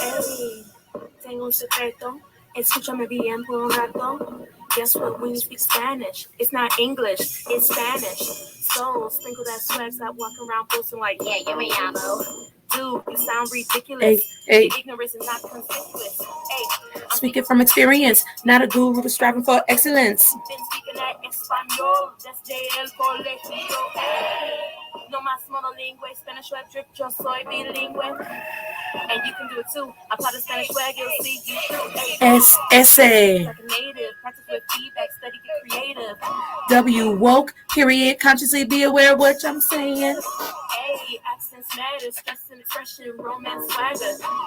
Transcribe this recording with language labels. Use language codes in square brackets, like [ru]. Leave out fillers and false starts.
[es] A, tengo un secreto, escúchame bien por un rato. [en] Guess what, when you speak Spanish, it's not English, it's Spanish. So, sprinkle that swag, stop walking around posting like, yeah, [es] yo me llamo. [en] Dude, you sound ridiculous. Hey. Ignorance is not conspicuous. Hey, speaking from experience, not a guru striving for excellence. Been speaking that español [es] desde el colegio. Hey, no más monolingüe, [en] Spanish web drip, [es] yo soy bilingüe. [en] And you can do it too. Apply the Spanish swag, you'll see you through. Hey, S.A. like a native, practice with feedback, study, get creative. W, woke, period, consciously be aware of what I'm saying. A, accents matter, stress and expression, romance, swagger.